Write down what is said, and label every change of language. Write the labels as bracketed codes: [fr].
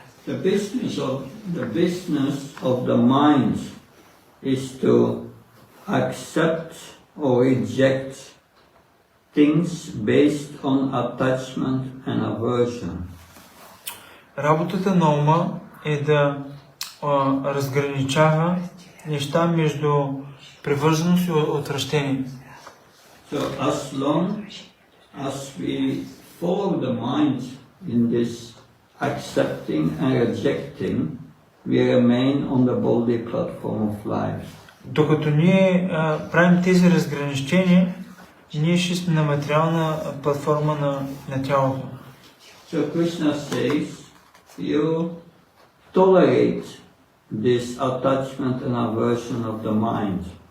[en] The business of the mind is to accept or reject things based on attachment and aversion. [bg] Работата на ума е да разграничава неща между привързаност и отвращение. [en] So as long as we follow the mind in this accepting and rejecting, we remain on the body platform of life. [bg] Докато ние правим тези разграничения, ние ще сме на материална платформа на тялото. [en] So Krishna says, you tolerate this attachment and aversion of the mind.